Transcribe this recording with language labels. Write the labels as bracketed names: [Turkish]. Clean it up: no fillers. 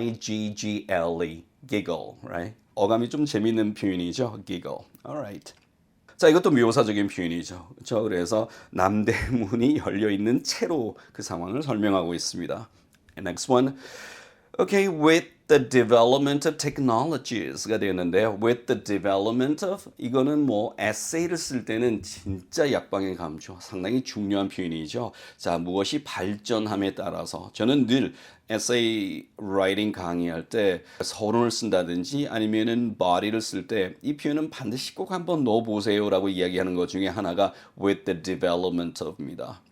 [English] G-I-G-G-L-E giggle, right? [Korean] 어감이 좀 재밌는 표현이죠. [English] giggle. Alright. [Korean] 자, 이것도 묘사적인 표현이죠. 그렇죠? 그래서 남대문이 열려 있는 채로 그 상황을 설명하고 있습니다. [English] And next one. Okay, with the development of technologies가 되는데요. with the development of [Korean] 이거는 뭐 에세이를 쓸 때는 진짜 약방의 감초 상당히 중요한 표현이죠. 자, 무엇이 발전함에 따라서 저는 늘 에세이 라이팅 강의할 때 서론을 쓴다든지 아니면은 body를 쓸 때 이 표현은 반드시 꼭 한번 넣어보세요라고 이야기하는 것 중에 하나가 [English] with the development of [Korean] 입니다.